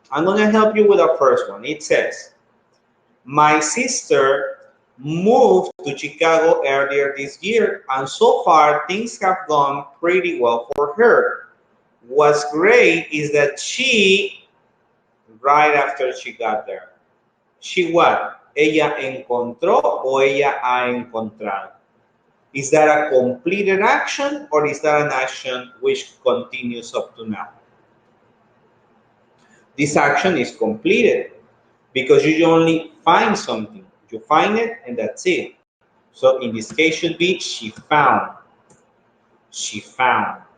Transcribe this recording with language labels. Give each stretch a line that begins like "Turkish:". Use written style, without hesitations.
English: I'm going to help you with the first one. It says, my sister moved to Chicago earlier this year, and so far things have gone pretty well for her. What's great is that she, right after she got there, she what?
Spanish: Ella encontró o ella ha encontrado.
English: Is that a completed action or is that an action which continues up to now? This action is completed because you only find something. You find it and that's it. So in this case should be she found. She found.